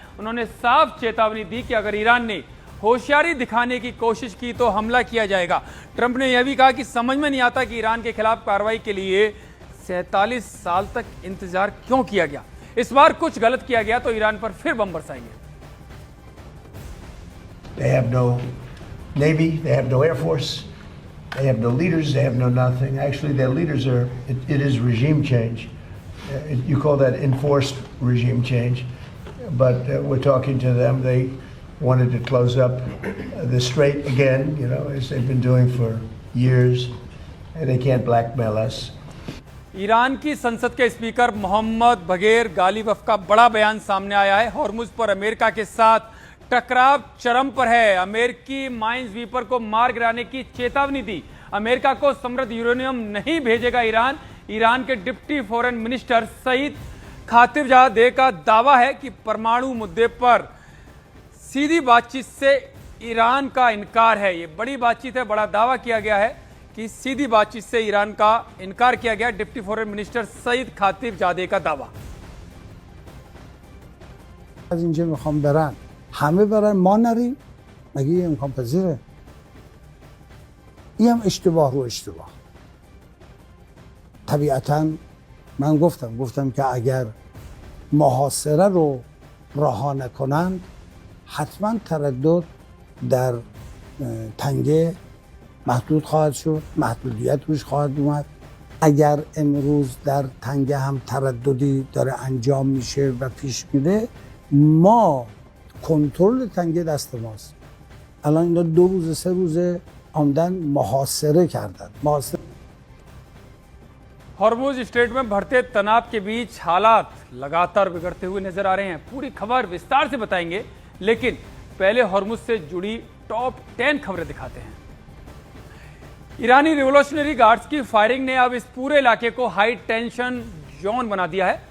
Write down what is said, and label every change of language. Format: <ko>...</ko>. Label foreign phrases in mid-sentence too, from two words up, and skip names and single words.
<hi>उन्होंने साफ चेतावनी दी कि अगर ईरान ने होशियारी दिखाने की कोशिश की तो हमला किया जाएगा। ट्रंप ने यह भी कहा कि समझ में नहीं आता कि ईरान के खिलाफ कार्रवाई के लिए 47 साल तक इंतजार क्यों किया गया। इस बार कुछ गलत किया गया तो ईरान पर फिर बम बरसाएंगे।</hi> <en>They have no navy, they have no air force, they have no leaders, they have no nothing. Actually, their leaders are, it is regime change. You call that enforced regime change. But we're talking to them. They wanted to close up the strait again, you know, as they've been doing for years. And they can't blackmail us.</en> <hi>ईरान की संसद के स्पीकर मोहम्मद बगेर गालिबफ का बड़ा बयान सामने आया है। हॉर्मुज पर अमेरिका के साथ टकराव चरम पर है। अमेरिकी</hi> <en>mine sweeper</en> <hi>को मार गिराने की चेतावनी दी। अमेरिका को समृद्ध यूरेनियम नहीं भेजेगा ईरान। ईरान के</hi> <en>deputy foreign minister</en> <hi>सईद खातिरजादे का दावा है कि परमाणु मुद्दे पर सीधी बातचीत से ईरान का इनकार है। ये बड़ी बातचीत है, बड़ा दावा किया गया है कि सीधी बातचीत से ईरान का इनकार किया गया।</hi> <en>deputy foreign minister</en> <hi>सईद खातिरजादे का दावा।</hi> <fa>از اینجا میخوام برن همه برن ما نریم مگه یه امکان پذیره این هم اشتباه رو اشتباه طبیعتا من گفتم که اگر محاصره رو رها نکنند حتما تردد در تنگه محدود خواهد شد محدودیت روش خواهد اومد اگر امروز در تنگه هم ترددی داره انجام میشه و پیش میره ما کنترل تنگه دست ماست الان اینا 2 روز 3 روز آمدن محاصره کردن</fa> <hi>हॉर्मुज स्ट्रेट में बढ़ते तनाव के बीच हालात लगातार बिगड़ते हुए नजर आ रहे हैं। पूरी खबर विस्तार से बताएंगे, लेकिन पहले हॉर्मुज से जुड़ी टॉप 10 खबरें दिखाते हैं। ईरानी रिवोल्यूशनरी गार्ड्स की फायरिंग ने अब इस पूरे इलाके को</hi> <en>high tension zone</en> <hi>बना दिया है।</hi>